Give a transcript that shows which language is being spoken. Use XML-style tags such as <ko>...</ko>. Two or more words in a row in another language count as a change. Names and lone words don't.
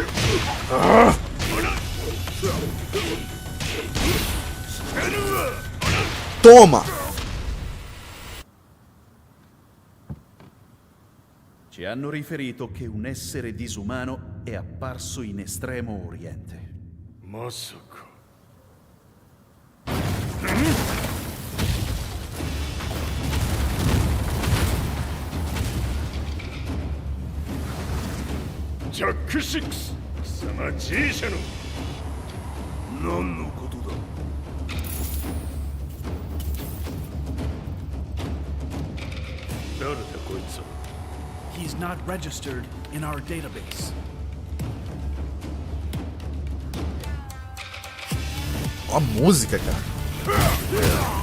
<pt>Toma!</pt> <it>Ci hanno riferito che un essere disumano è apparso in Estremo Oriente.</it> <ja>まさかジャック6貴様 G 社の何のことだ誰だこいつは</ja> <en>He's not registered in our database.</en> <pt>Ó a música, cara.</pt>